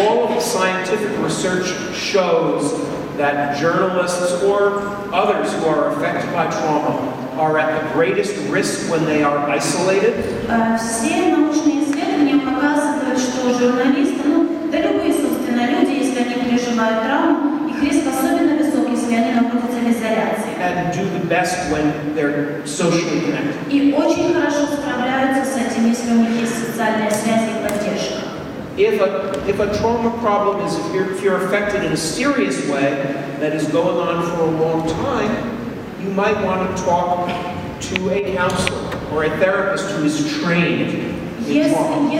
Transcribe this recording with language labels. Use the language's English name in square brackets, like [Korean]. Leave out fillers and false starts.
[English] All of the scientific research shows that journalists or others who are affected by trauma are at the greatest risk when they are isolated. [Russian] Все научные исследования показывают, что журналисты, да любые, собственно, люди, если они переживают травму, их риск особенно высок, если они находятся в изоляции. [English] And do the best when they're socially connected. [Russian] И очень хорошо справляются с этим, если у них есть социальная связь и поддержка. [English] If a trauma problem is, if you're affected in a serious way that is going on for a long time, you might want to talk to a counselor or a therapist who is trained in trauma.